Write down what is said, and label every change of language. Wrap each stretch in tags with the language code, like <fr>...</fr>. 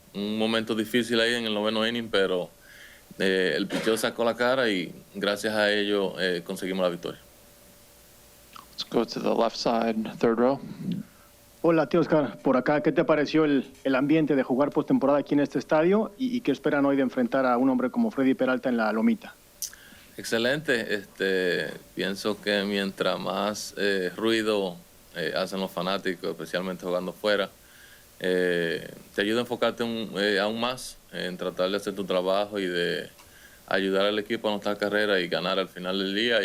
<es>Un momento difícil ahí en el 9º inning, pero el picheo sacó la cara y gracias a ello conseguimos la victoria.</es> <en>Let's go to the left side, third row.</en> <es>Hola, Teoscar, por acá, ¿qué te pareció el ambiente de jugar postemporada aquí en este estadio y qué esperan hoy de enfrentar a un hombre como Freddy Peralta en la lomita? Excelente. Pienso que mientras más ruido hacen los fanáticos, especialmente jugando fuera, te ayuda a enfocarte aún más en tratar de hacer tu trabajo y de ayudar al equipo a anotar carrera y ganar al final del día.</es>